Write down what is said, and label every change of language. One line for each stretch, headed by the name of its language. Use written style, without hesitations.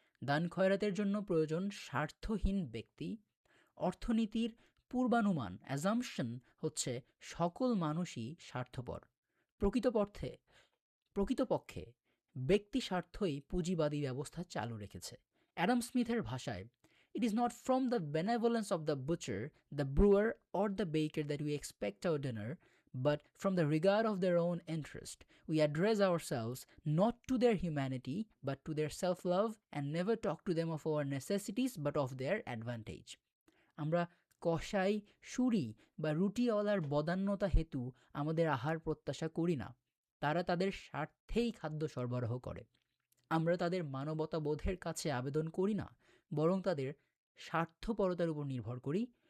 Bangla: দান খয়রাতের জন্য প্রয়োজন স্বার্থহীন ব্যক্তি। অর্থনীতির পূর্বানুমান অ্যাজাম্পশন হচ্ছে সকল মানুষই স্বার্থপর। প্রকৃতপক্ষে প্রকৃতপক্ষে ব্যক্তি স্বার্থই পুঁজিবাদী ব্যবস্থা চালু রেখেছে।
English: Adam স্মিথের ভাষায়, "It is not from the benevolence of the butcher, the brewer, or the baker that we expect our dinner, but from the regard of their own interest. We address ourselves not to their humanity, but to their self-love, and never talk to them of our necessities, but of their advantage."
Bangla: আমরা কসাই, সুরি বা রুটিওয়ালার বদান্যতা হেতু আমাদের আহার প্রত্যাশা করি না। তারা তাদের স্বার্থেই খাদ্য সরবরাহ করে। আমরা তাদের মানবতাবোধের কাছে আবেদন করি না, বরং তাদের স্বার্থপরতার উপর নির্ভর করি।